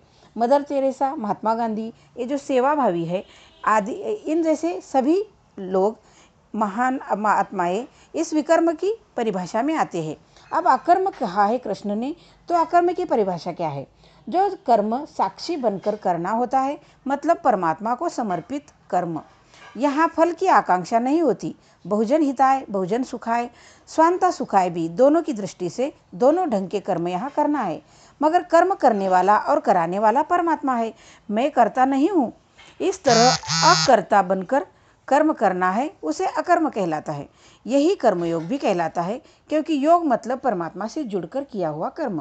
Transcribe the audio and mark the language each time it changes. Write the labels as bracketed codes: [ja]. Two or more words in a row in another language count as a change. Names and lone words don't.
[hi] मदर तेरेसा, महात्मा गांधी, ये जो सेवाभावी है आदि, इन जैसे सभी लोग महान महात्माएं इस विकर्म की परिभाषा में आते हैं। अब अकर्म कहा है कृष्ण ने, तो अकर्म की परिभाषा क्या है? जो कर्म साक्षी बनकर करना होता है, मतलब परमात्मा को समर्पित कर्म। यहाँ फल की आकांक्षा नहीं होती। [sa] बहुजन हिताय, बहुजन सुखाय, स्वांता सुखाय [hi] भी, दोनों की दृष्टि से दोनों ढंग के कर्म यहाँ करना है, मगर कर्म करने वाला और कराने वाला परमात्मा है, मैं करता नहीं हूँ। इस तरह अकर्ता बनकर कर्म करना है, उसे अकर्म कहलाता है। यही कर्मयोग भी कहलाता है, क्योंकि योग मतलब परमात्मा से जुड़कर किया हुआ कर्म।